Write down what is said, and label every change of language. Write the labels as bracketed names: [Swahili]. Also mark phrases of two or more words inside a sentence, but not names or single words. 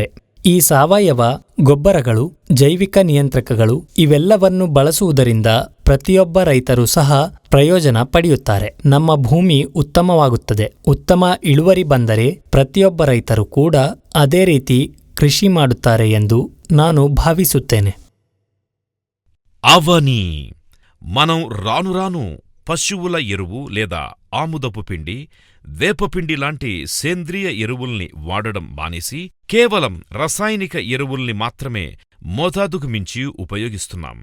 [Kannada] ಈ ಸಾವಯವ ಗೊಬ್ಬರಗಳು, ಜೈವಿಕ ನಿಯಂತ್ರಕಗಳು ಇವೆಲ್ಲವನ್ನು ಬಳಸುವುದರಿಂದ ಪ್ರತಿಯೊಬ್ಬ ರೈತರು ಸಹ ಪ್ರಯೋಜನ ಪಡೆಯುತ್ತಾರೆ. ನಮ್ಮ ಭೂಮಿ ಉತ್ತಮವಾಗುತ್ತದೆ. ಉತ್ತಮ ಇಳುವರಿ ಬಂದರೆ ಪ್ರತಿಯೊಬ್ಬ ರೈತರು ಕೂಡ ಅದೇ ರೀತಿ ಕೃಷಿ ಮಾಡುತ್ತಾರೆ ಎಂದು ನಾನು ಭಾವಿಸುತ್ತೇನೆ. [Telugu] అవని మనం రాను రాను పశువుల ఎరువు లేదా ఆముదపు పిండి, వేపపిండి లాంటి సేంద్రియ ఎరువుల్ని వాడడం మానేసి కేవలం రసాయనిక ఎరువుల్ని మాత్రమే మోతాదుకు మించి ఉపయోగిస్తున్నాం.